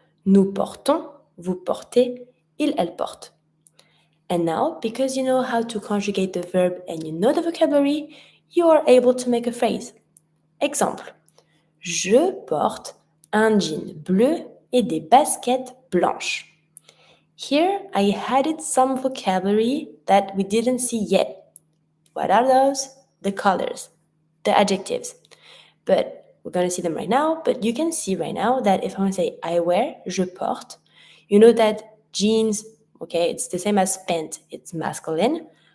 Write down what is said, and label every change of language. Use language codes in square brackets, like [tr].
[fr] Nous portons, vous portez, ils, elles portent. [en] And now, because you know how to conjugate the verb and you know the vocabulary, you are able to make a phrase. [fr] Exemple. Je porte un jean bleu et des baskets blanches. [en] Here, I added some vocabulary that we didn't see yet. What are those? The colors, the adjectives. But we're going to see them right now. But you can see right now that if I want to say I wear, [fr] je porte, [en] you know that jeans, okay, it's the same as pant, it's masculine.